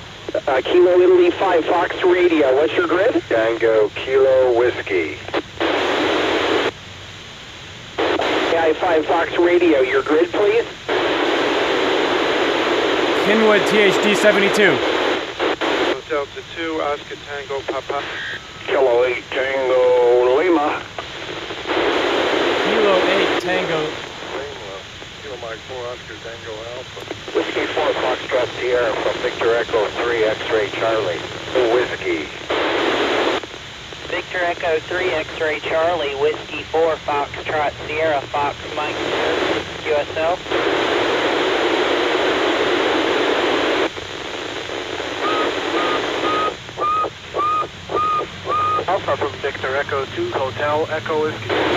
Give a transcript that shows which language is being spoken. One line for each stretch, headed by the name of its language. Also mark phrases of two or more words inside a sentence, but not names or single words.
English: Kilo Italy 5 Fox Radio. What's your grid? Tango Kilo Whiskey. AI 5 Fox Radio. Your grid, please. Kenwood THD 72. Delta 2, Oscar Tango Papa. Kilo 8 Tango Lima. Kilo 8 Tango. Kilo Mike 4, Oscar Tango Alpha. Whiskey 4 Foxtrot Sierra from Victor Echo 3 X-Ray Charlie. Whiskey. Victor Echo 3, X-Ray Charlie, Whiskey 4, Foxtrot Sierra, Fox Mike 6, QSL. Alpha from Victor Echo 2, Hotel Echo Whiskey.